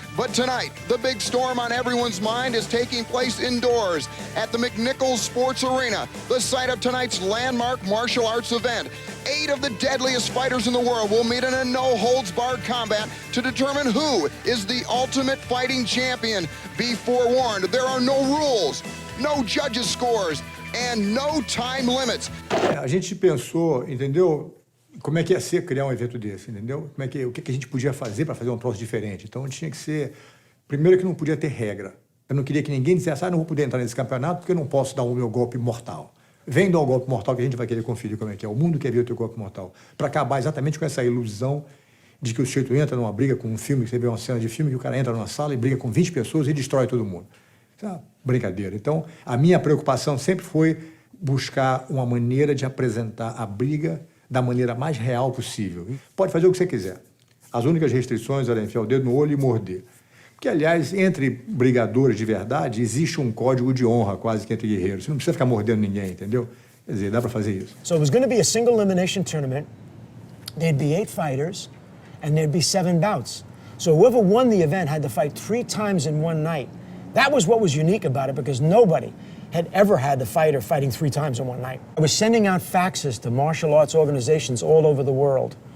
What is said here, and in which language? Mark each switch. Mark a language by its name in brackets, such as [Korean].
[English] But tonight, the big storm on everyone's mind is taking place indoors at the McNichols Sports Arena, the site of tonight's landmark martial arts event. 8 of the deadliest fighters in the world will meet in a no-holds-barred combat to determine who is the ultimate fighting champion. Be forewarned, there are no rules, no judges' scores, and no time limits. [Portuguese] A gente pensou, entendeu? Como é que ia ser criar um evento desse, entendeu? O que a gente podia fazer para fazer um troço diferente. Então tinha que ser, primeiro que não podia ter regra. Eu não queria que ninguém dissesse, não vou poder entrar nesse campeonato porque eu não posso dar o meu golpe mortal. Vem dar o golpe mortal que a gente vai querer conferir como é que é. O mundo quer ver o teu golpe mortal. Para acabar exatamente com essa ilusão de que o sujeito entra numa briga com um filme, que você vê uma cena de filme, que o cara entra numa sala e briga com 20 pessoas e destrói todo mundo. Isso é uma brincadeira. Então, a minha preocupação sempre foi buscar uma maneira de apresentar a briga da maneira mais real possível. Pode fazer o que você quiser. As únicas restrições eram enfiar o dedo no olho e morder. Porque, aliás, entre brigadores de verdade, existe um código de honra quase que entre guerreiros. Você não precisa ficar mordendo ninguém, entendeu? Quer dizer, dá para fazer isso. [English] So it was going to be a single elimination tournament. There'd be 8 fighters, and there'd be 7 bouts. So whoever won the event had to fight 3 times in one night. That was what was unique about it, because nobody had ever had the fighter fighting 3 times in one night. I was sending out faxes to martial arts organizations all over the world.